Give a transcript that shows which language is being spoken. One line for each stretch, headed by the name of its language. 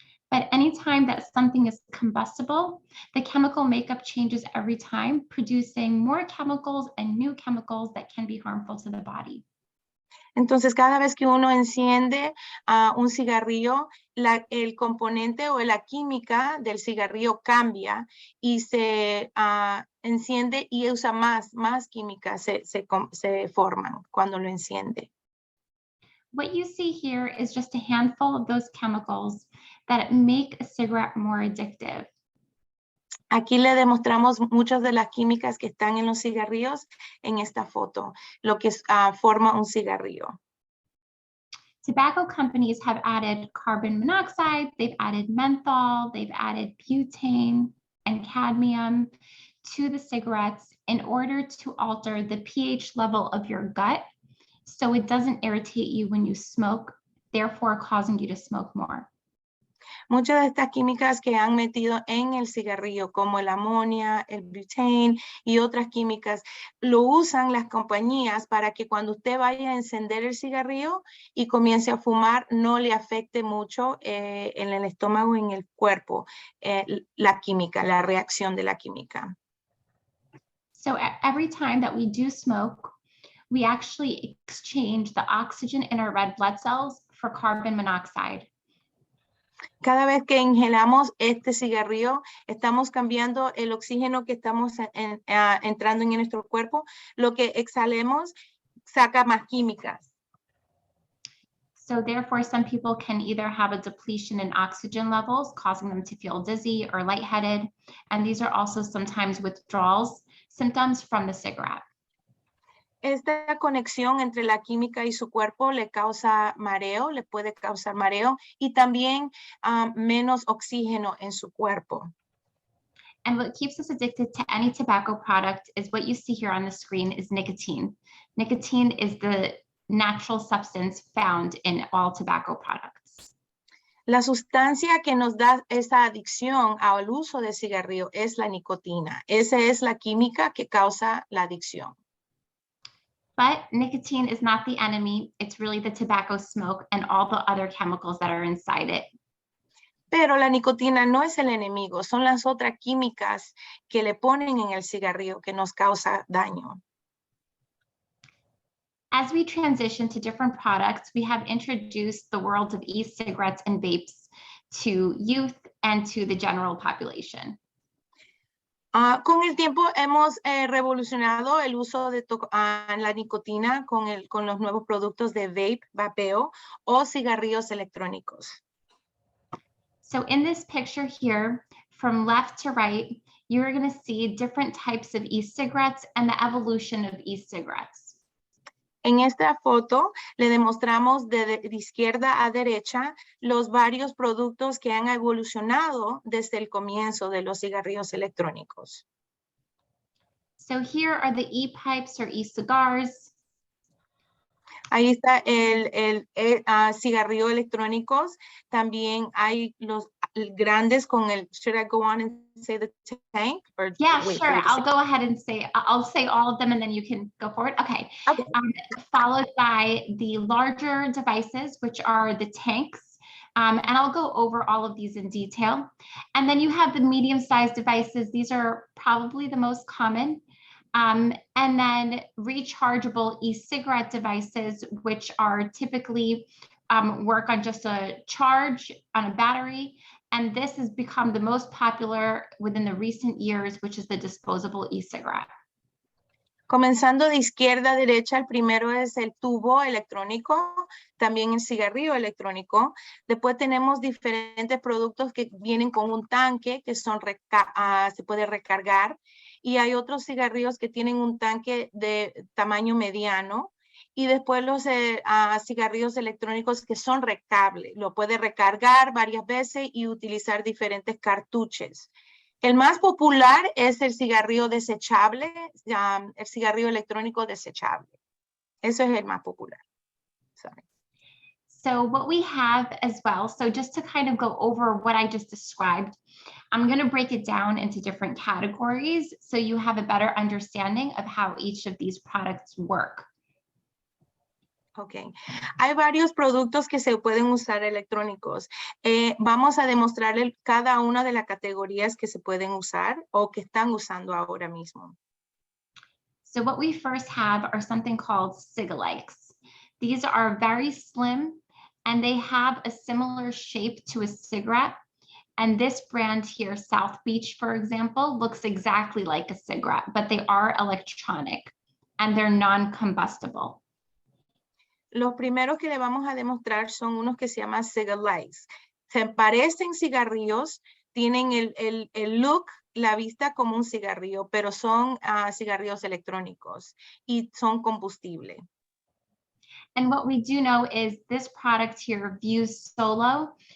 English: But anytime that something is combustible, the chemical makeup changes every time, producing more chemicals and new chemicals that can be harmful to the body.
Spanish: Entonces, cada vez que uno enciende un cigarrillo, el componente o la química del cigarrillo cambia y se enciende y usa más químicas se forman cuando lo enciende.
English: What you see here is just a handful of those chemicals that make a cigarette more addictive.
Spanish: Aquí le demostramos muchas de las químicas que están en los cigarrillos en esta foto, lo que forma un cigarrillo.
English: Tobacco companies have added carbon monoxide, they've added menthol, they've added butane and cadmium to the cigarettes in order to alter the pH level of your gut so it doesn't irritate you when you smoke, therefore causing you to smoke more.
Spanish: Muchas de estas químicas que han metido en el cigarrillo, como el amonia, el butane y otras químicas, lo usan las compañías para que cuando usted vaya a encender el cigarrillo y comience a fumar, no le afecte mucho en el estómago y en el cuerpo la química, la reacción de la química.
English: So every time that we do smoke, we actually exchange the oxygen in our red blood cells for carbon monoxide.
Spanish: Cada vez que inhalamos este cigarrillo, estamos cambiando el oxígeno que estamos entrando en nuestro cuerpo. Lo que exhalemos saca más químicas.
English: So therefore, some people can either have a depletion in oxygen levels, causing them to feel dizzy or lightheaded. And these are also sometimes withdrawals symptoms from the cigarette.
Spanish: Esta conexión entre la química y su cuerpo le causa mareo, le puede causar mareo y también menos oxígeno en su cuerpo.
English: And what keeps us addicted to any tobacco product is what you see here on the screen is nicotine. Nicotine is the natural substance found in all tobacco products.
Spanish: La sustancia que nos da esa adicción al uso de cigarrillo es la nicotina. Esa es la química que causa la adicción.
English: But nicotine is not the enemy. It's really the tobacco smoke and all the other chemicals that are inside it.
Spanish: Pero la nicotina no es el enemigo, son las otras químicas que le ponen en el cigarrillo que nos causa daño.
English: As we transition to different products, we have introduced the world of e-cigarettes and vapes to youth and to the general population.
Spanish: Con el tiempo hemos revolucionado el uso de la nicotina con los nuevos productos de vape, vapeo o cigarrillos electrónicos.
English: So in this picture here, from left to right, you're going to see different types of e-cigarettes and the evolution of e-cigarettes.
Spanish: En esta foto le demostramos de izquierda a derecha los varios productos que han evolucionado desde el comienzo de los cigarrillos electrónicos.
English: So here are the e-pipes or e-cigars.
Spanish: Ahí está el cigarrillo electrónicos. También hay los grandes con el,
English: should I go on and say the tank? Or Yeah, sure. I'll go ahead and I'll say all of them and then you can go forward. Okay. Followed by the larger devices, which are the tanks. And I'll go over all of these in detail. And then you have the medium-sized devices. These are probably the most common. And then rechargeable e-cigarette devices, which are typically work on just a charge on a battery. And this has become the most popular within the recent years, which is the disposable e-cigarette.
Spanish: Comenzando de izquierda a derecha, el primero es el tubo electrónico, también el cigarrillo electrónico. Después tenemos diferentes productos que vienen con un tanque que son se puede recargar. Y hay otros cigarrillos que tienen un tanque de tamaño mediano. Y después los cigarrillos electrónicos que son recargables. Lo puede recargar varias veces y utilizar diferentes cartuchos. El más popular es el cigarrillo desechable, el cigarrillo electrónico desechable. Eso es el más popular.
English: Sorry. So what we have as well, so just to kind of go over what I just described, I'm going to break it down into different categories so you have a better understanding of how each of these products work.
Spanish: Ok, hay varios productos que se pueden usar electrónicos. Vamos a demostrarle cada una de las categorías que se pueden usar o que están usando ahora mismo.
English: So what we first have are something called cigalikes. These are very slim and they have a similar shape to a cigarette. And this brand here, South Beach, for example, looks exactly like a cigarette, but they are electronic and they're non-combustible.
Spanish: Los primeros que le vamos a demostrar son unos que se llaman cigalikes. Se parecen cigarrillos, tienen el look, la vista como un cigarrillo, pero son cigarrillos electrónicos y son combustible.
English: And what we do know is this product here, Vuse Solo.